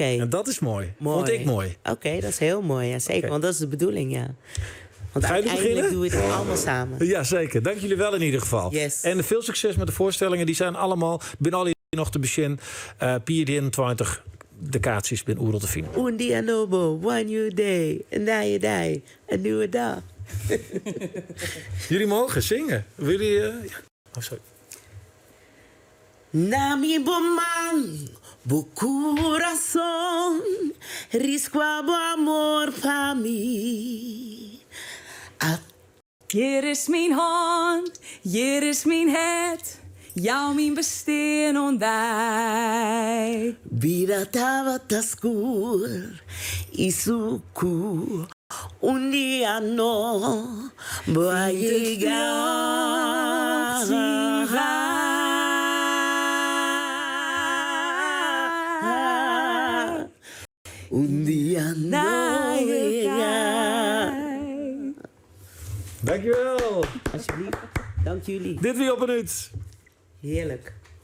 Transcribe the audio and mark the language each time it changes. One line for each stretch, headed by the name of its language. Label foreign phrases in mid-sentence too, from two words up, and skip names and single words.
Dutch: En dat is mooi. Vond ik mooi. Oké, dat is heel mooi. Ja, zeker, want dat is de bedoeling, ja. Want Ga je uiteindelijk doen we het allemaal samen. Ja, zeker. Dank jullie wel in ieder geval. Yes. En veel succes met de voorstellingen. Die zijn allemaal, binnen al nog te bezien. Pier 21 de kaartjes bij Oerol te vinden.
Kabuverdianu: Un dia novo,
English: one new day,
Dutch: een nieuwe dag, een nieuwe dag. Jullie mogen zingen. Wil jullie... Oh, sorry.
Kabuverdianu: Nami bomang, bu coração, risco bo amor pra mim.
Dutch: Hier is mijn hand, hier is mijn het, jou mijn besteen ondij.
Kabuverdianu: Vida tava tascur, isuku, un dia no, vai llegar. Un dia no llegar.
Dutch: Dankjewel. Alsjeblieft, dank jullie. Dit weer op een uur. Heerlijk.